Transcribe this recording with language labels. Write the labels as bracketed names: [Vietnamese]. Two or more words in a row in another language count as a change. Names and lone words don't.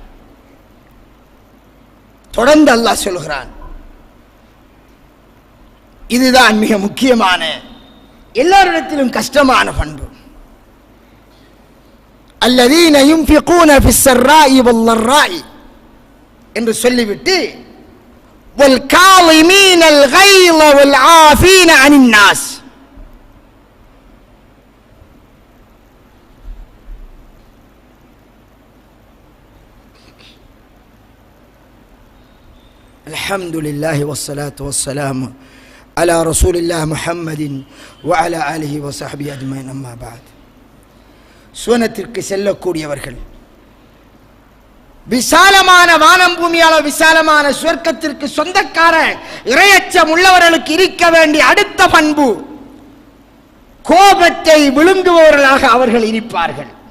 [Tamil] தொடர்ந்து அல்லாஹ் சொல்கிறான், இதுதான் மிக முக்கியமான எல்லாரிடத்திலும் கஷ்டமான பண்பு. [Arabic] الذين ينفقون في السراء والضراء [Tamil] என்று சொல்லிவிட்டு [Arabic] والكاظمين الغيظ والعافين عن الناس. الحمد لله والصلاة والسلام على رسول الله محمد وعلى آله وصحبه أجمعين. أما بعد, [Tamil] சுவனத்திற்கு செல்லக்கூடியவர்கள் விசாலமான வானம் பூமியால விசாலமான சுவர்க்கத்திற்கு சொந்தக்கார இறையச்சம் உள்ளவர்களுக்கு இருக்க வேண்டிய அடுத்த பண்பு, கோபத்தை விழுங்குபவர்களாக அவர்கள் இருப்பார்கள்.